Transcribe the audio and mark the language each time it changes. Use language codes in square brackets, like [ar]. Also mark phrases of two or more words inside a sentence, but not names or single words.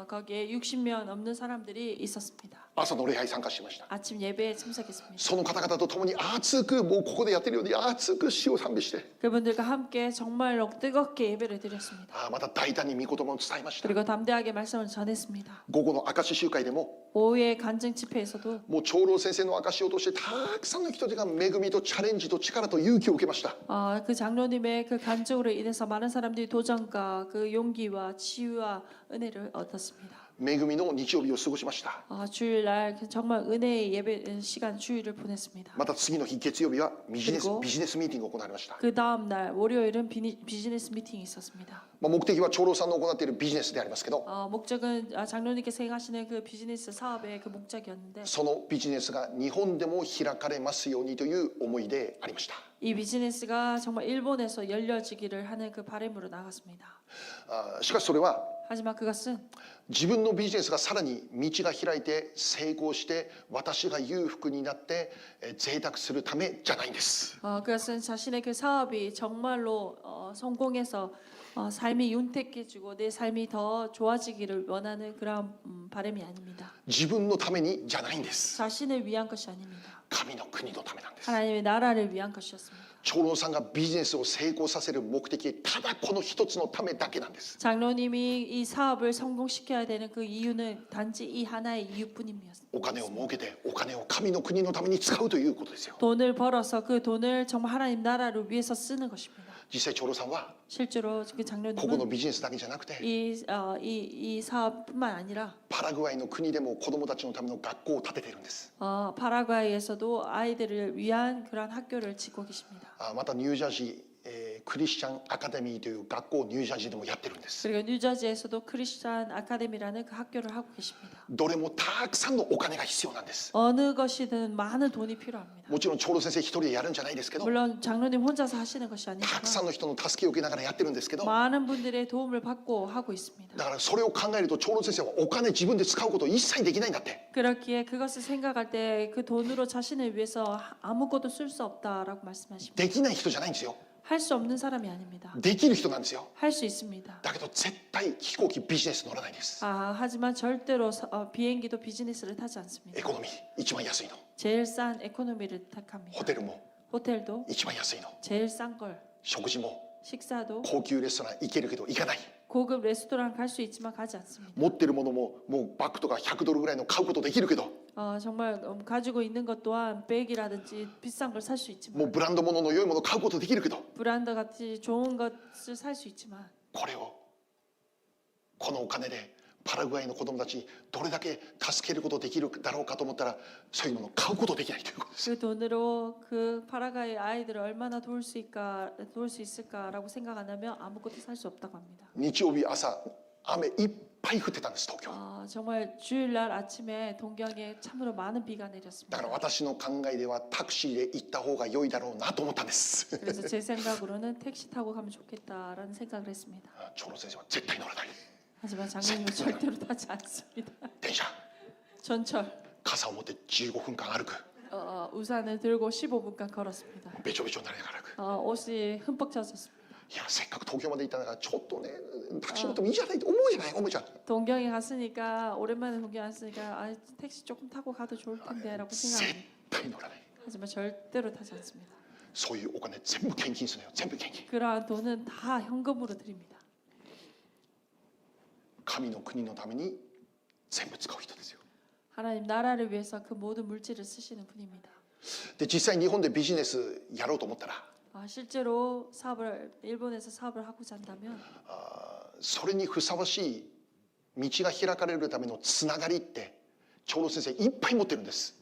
[ko] 거기에 60명 넘는 사람들이 있었습니다. [ja] 朝の礼拝参加しました。 [ko] 아침 예배에 참석했습니다. [ja] その方々と共に熱くもうここでやってるように熱く主を賛美して [ko] 그분들과 함께 정말로 뜨겁게 예배를 드렸습니다. [ja] また大胆に御言葉を伝えました。 [ko] 그리고 담대하게 말씀을 전했습니다. [ja] 午後の証し集会でも [ko] 오후의 간증 집회에서도 [ja] もう長老先生の証しを通してたくさんの人々が恵みとチャレンジと力と勇気を受けました。 [ko] 그 장로님의 그 간증으로 인해서 많은 사람들이 도전과 그 용기와 치유와 은혜를 얻었습니다. [ja] 恵みの日曜日を過ごしました。 [ko] 주일날 정말 은혜의 예배 시간 주일을 보냈습니다. [ja] また次の日月曜日はビジネス [ko] 그리고 [ja] ミーティングが行われました。 [ko] 그 다음 날 월요일은 비즈니스 미팅이 있었습니다. [ja] 目的は長老さんの行っているビジネスでありますけど、 [ko] 목적은 장로님께서 행하시는 그 비즈니스 사업의 그 목적이었는데 [ja] そのビジネスが日本でも開かれますようにという思いでありました。 [ko] 이 비즈니스가 정말 일본에서 열려지기를 하는 그 바람으로 나갔습니다. [ja] しかしそれは [ko] 하지만 그것은 [ja] 自分のビジネスがさらに道が開いて成功して私が裕福になって贅沢するためじゃないんです。 [ko] 그것은 자신의 그 사업이 정말로 성공해서 삶이 윤택해지고 내 삶이 더 좋아지기를 원하는 그런 바람이 아닙니다. [ja] 自分のためにじゃないんです。 [ko] 자신을 위한 것이 아닙니다. [ja] 神の国のためなんです。 [ko] 하나님의 나라를 위한 것이었습니다. [ja] 長老さんがビジネスを成功させる目的ただこの一つのためだけなんです。 [ko] 장로님이 이 사업을 성공시켜야 되는 그 이유는 단지 이 하나의 이유뿐입니다. [ja] お金を儲けてお金を神の国のために使うということですよ。 [ko] 돈을 벌어서 그 돈을 정말 하나님 나라를 위해서 쓰는 것입니다. [ja] 実際長老さんは [ko] 실제로 그 [ja] ここの [ko] 장로님은 [ja] ビジネスだけじゃなくて [ko] 이 사업뿐만 아니라 [ja] パラグアイの国でも子どもたちのための学校を建てているんです。 [ko] 파라과이에서도 아이들을 위한 그런 학교를 짓고 계십니다. [ja] またニュージャージークリスチャンアカデミーという学校をニュージャージーでもやってるんです。 [ko] 그리고 뉴저지에서도 크리스찬 아카데미라는 그 학교를 하고 계십니다. [ja] どれもたくさんのお金が必要なんです。 [ko] 어느 것이든 많은 돈이 필요합니다. [ja] もちろん長老先生一人でやるんじゃないですけど、 [ko] 물론 장로님 혼자서 하시는 것이 [ja] た [ko] 아니지만 [ja] くさんの人の助けを受けながらやってるんですけど、 [ko] 많은 분들의 도움을 받고 하고 있습니다. [ja] だからそれを考えると長老先生はお金自分で使うことを一切できないんだって。 [ko] 그렇기에 그것을 생각할 때 그 돈으로 자신을 위해서 아무것도 쓸 수 없다라고 말씀하십니다. [ja] できない人じゃないんですよ。 [ko] 할 수 없는 사람이 아닙니다. [ja] できる人なんですよ。 [ko] 할 수 있습니다. [ja] だけど絶対飛行機ビジネス乗らないです。 [ko] 하지만 절대로 비행기도 비즈니스를 타지 [ja] エ [ko] 않습니다. [ja] コノミー一番安いの、 [ko] 제일 싼 에코노미를 택합니다. [ja] ホテルも [ko] 호텔도 [ja] 一番安いの、 [ko] 제일 싼 걸, [ja] 食事も [ko] 식사도 [ja] 高級レストラン行けるけど行かない。 [ko] 고급 레스토랑 갈 수 있지만 가지 않습니다. [ja] 持ってるものももうバッグとか100ドルぐらいの買うことできるけど、 [ko] 정말 가지고 있는 것 또한 백이라든지 비싼 걸 살 수 [ja] も [ko] 있지만 [ja] うブランド物の良いものを買うことできるけど、 [ko] 브랜드 같이 좋은 것을 살 수 있지만 [ja] これをこのお金でパラグアイの子供たちにどれだけ助けることできるだろうかと思ったら、そういうものを買うことできないということです。 [ko] 그 돈으로 그 파라과이 아이들을 얼마나 도울 수 있을까라고 생각한다면 아무것도 살 수 없다고 합니다. [ja] 日曜日朝雨いっぱい降ってたんです、東京。 [ko] 정말 주일날 아침에 동경에 참으로 많은 비가 [ja] だ [ko] 내렸습니다. [ja] から私の考えではタクシーで行った方が良いだろうなと思ったんです。 [ko] 그래서 제 생각으로는 택시 타고 가면 좋겠다라는 생각을 했습니다. [ja] 長老先生は絶対乗らない。 [ko] 하지만 장로님은 절대로 타지 않습니다. [ja] 電車、 [ko] 전철, [ja] 傘を持って15分間歩く。 [ko] 우산을 들고 15분간 걸었습니다. [ja] べちょべちょになりながら歩く。 [ko] 옷이 흠뻑 젖었습니다. [ja] いやせっかく東京まで行ったんだからちょっとねタクシー乗ってもいいじゃないと思うじゃない、思うじゃん。 [ko] 동경에 갔으니까 오랜만에 동경 왔으니까 택시 조금 타고 가도 좋을 텐데라고 [ja] 絶 [ko] 생각합니다. [ja] 対乗らない。 [ko] 하지만 절대로 타지 않습니다. [ja] そういうお金全部献金するのよ、全部献金。 [ko] 그러한 돈은 다 현금으로 드립니다. [ja] 神の国のために全部使う人ですよ。 [ko] 하나님 나라를 위해서 그 모든 물질을 쓰시는 분입니다. [ja] で実際日本でビジネスやろうと思ったら、 [ko] 실제로 일본에서 사업을 하고자 한다면 [ja] それにふさわしい道が開かれるためのつながりって長老先生いっぱい持ってるんです。